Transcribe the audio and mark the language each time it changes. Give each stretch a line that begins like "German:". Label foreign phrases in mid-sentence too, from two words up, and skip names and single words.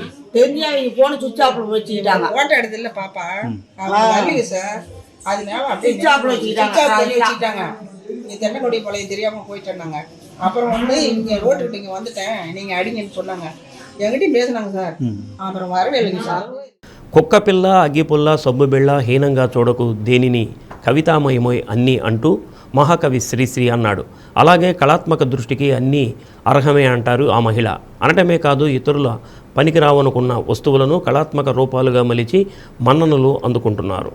Tamil: தெரிஞ்சா அவங்க போன
English: switch off
Tamil: வச்சுக்கிட்டாங்க. ஓட்ட எடுத்து இல்லை பாப்பா சார், அதனால அப்படியே
English: switch off
Tamil: வச்சுக்கிட்டாங்க. தென்னக்குடி பழைய தெரியாமல் போயிட்டேன்னாங்க. அப்புறம் வந்து இங்கே ரோட்டுக்கிட்ட இங்கே வந்துட்டேன், நீங்கள் அடிங்கன்னு சொன்னாங்க. என்கிட்டயும் பேசினாங்க சார். அப்புறம் வரவே இல்லைங்க சார்.
Telugu: కుక్కపిల్ల అగ్గిపుల్ల సొబ్బుబిళ్ళ హీనంగా చూడకు దేనిని కవితామయమోయ్ అన్నీ అంటూ మహాకవి శ్రీశ్రీ అన్నాడు. అలాగే కళాత్మక దృష్టికి అన్నీ అర్హమే అంటారు ఆ మహిళ. అనటమే కాదు, ఇతరుల పనికిరావనుకున్న వస్తువులను కళాత్మక రూపాలుగా మలిచి మన్ననలు అందుకుంటున్నారు.